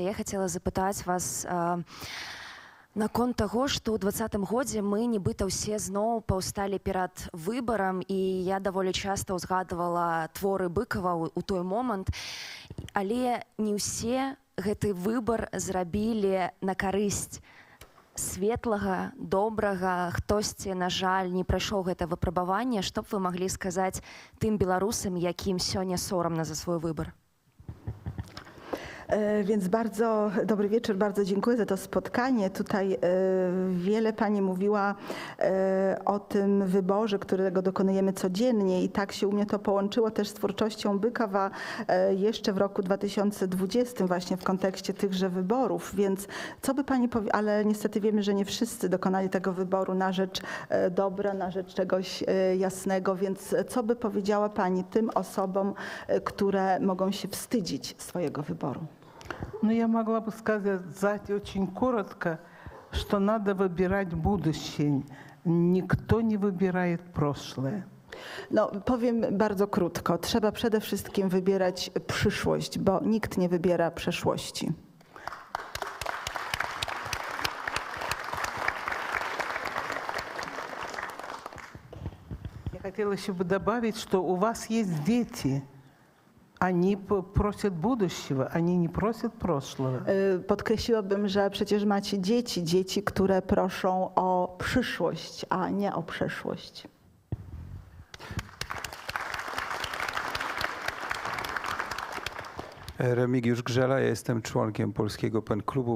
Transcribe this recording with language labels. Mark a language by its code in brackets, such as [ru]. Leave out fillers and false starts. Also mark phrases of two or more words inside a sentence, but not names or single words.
[be] Я хацела запытаць вас наконт таго, што ў 2020 годзе мы нібыта ўсе зноў паўсталі перад выбарам, і я даволі часта ўзгадвала творы Быкова ў той момант, але не ўсе гэты выбар зрабілі на карысць светлага, добрага, хтосьці, на жаль, не прайшоў гэта выпрабаванне. Што б вы маглі сказаць тым беларусам, якім сёння сорамна за свой выбар? [pl] Więc bardzo dobry wieczór, bardzo dziękuję za to spotkanie. Tutaj wiele pani mówiła o tym wyborze, którego dokonujemy codziennie i tak się u mnie to połączyło też z twórczością Bykowa jeszcze w roku 2020 właśnie w kontekście tychże wyborów. Więc co by pani powiedziała, ale niestety wiemy, że nie wszyscy dokonali tego wyboru na rzecz dobra, na rzecz czegoś jasnego, więc co by powiedziała pani tym osobom, które mogą się wstydzić swojego wyboru? [ru] Ну, я могла бы сказать очень коротко, что надо выбирать будущее. Никто не выбирает прошлое. [pl] No, powiem bardzo krótko. Trzeba przede wszystkim wybierać przyszłość, bo nikt nie wybiera przeszłości. [ru] Я хотела еще бы добавить, что у вас есть дети. Они просят будущего, они не просят прошлого. [pl] Podkreśliłabym, że przecież macie dzieci, które proszą o przyszłość, a nie o przeszłość. Remigiusz Grzela, ja jestem członkiem Polskiego PEN Klubu.